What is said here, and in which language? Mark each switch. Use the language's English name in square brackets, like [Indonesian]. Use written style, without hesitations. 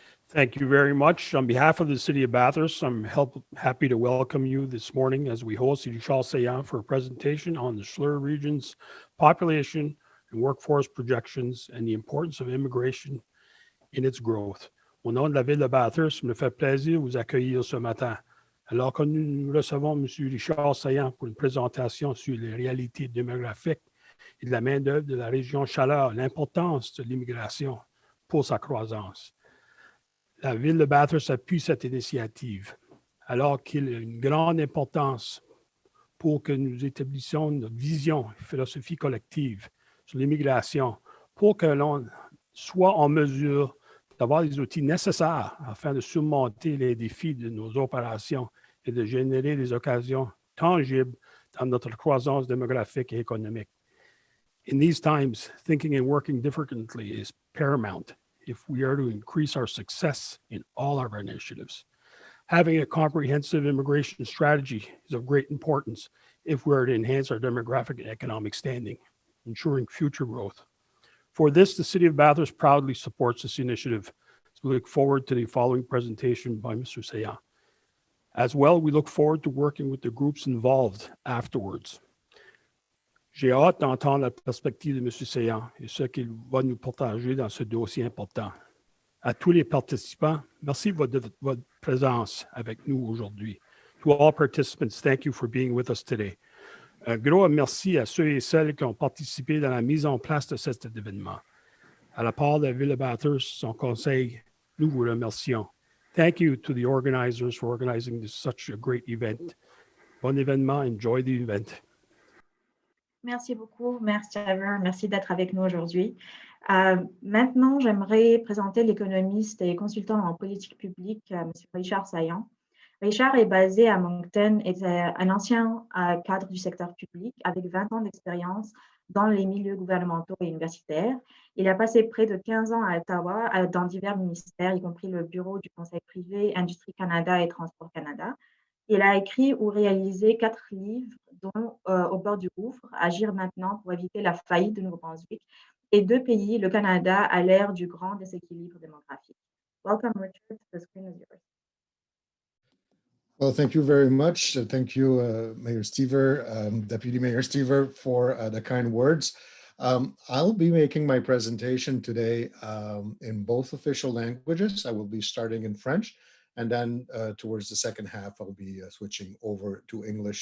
[English] Thank you very much. On behalf of the City of Bathurst, I'm happy to welcome you this morning as we host Richard Saillant for a presentation on the Chaleur region's population and workforce projections and the importance of immigration in its growth. [French] Au nom de la ville de Bathurst, il me fait plaisir de vous accueillir ce matin. Alors que nous recevons M. Richard Saillant pour une présentation sur les réalités démographiques et de la main-d'œuvre de la région Chaleur, l'importance de l'immigration pour sa croissance. La ville de Bathurst appuie cette initiative, alors qu'il a une grande importance pour que nous établissions notre vision et philosophie collective sur l'immigration, pour que l'on soit en mesure d'avoir les outils nécessaires afin de surmonter les défis de nos opérations et de générer des occasions tangibles dans notre croissance démographique et économique. [English] In these times, thinking and working differently is paramount if we are to increase our success in all of our initiatives. Having a comprehensive immigration strategy is of great importance if we are to enhance our demographic and economic standing, ensuring future growth. For this, the City of Bathurst proudly supports this initiative. So we look forward to the following presentation by Mr. Sayan. As well, we look forward to working with the groups involved afterwards. [French] J'ai hâte d'entendre la perspective de M. Sayan et ce qu'il va nous partager dans ce dossier important. À tous les participants, merci de votre présence avec nous aujourd'hui. [English] To all participants, thank you for being with us today. [French] Un gros merci à ceux et celles qui ont participé dans la mise en place de cet événement. À la part de la Ville de Bathurst, son conseil, nous vous remercions. [English] Thank you to the organizers for organizing such a great event. [French] Bon événement, [English] enjoy the event. [French] Merci beaucoup, merci Trevor, merci d'être avec nous aujourd'hui. Maintenant, j'aimerais présenter l'économiste et consultant en politique publique, M. Richard Saillant. Richard est basé à Moncton et est un ancien cadre du secteur public avec 20 ans d'expérience dans les milieux gouvernementaux et universitaires. Il a passé près de 15 ans à Ottawa dans divers ministères, y compris le bureau du Conseil privé, Industrie Canada et Transport Canada. Il a écrit ou réalisé 4 livres, dont Au bord du gouffre, Agir maintenant pour éviter la faillite de Nouveau-Brunswick, et 2 pays, le Canada, à l'ère du grand déséquilibre démographique. [English] Welcome, Richard. The screen is yours. Well, thank you very much. Thank you, Mayor Stever, Deputy Mayor Stever, for the kind words. I'll be making my presentation today in both official languages. I will be starting in French, and then towards the second half, I'll be switching over to English.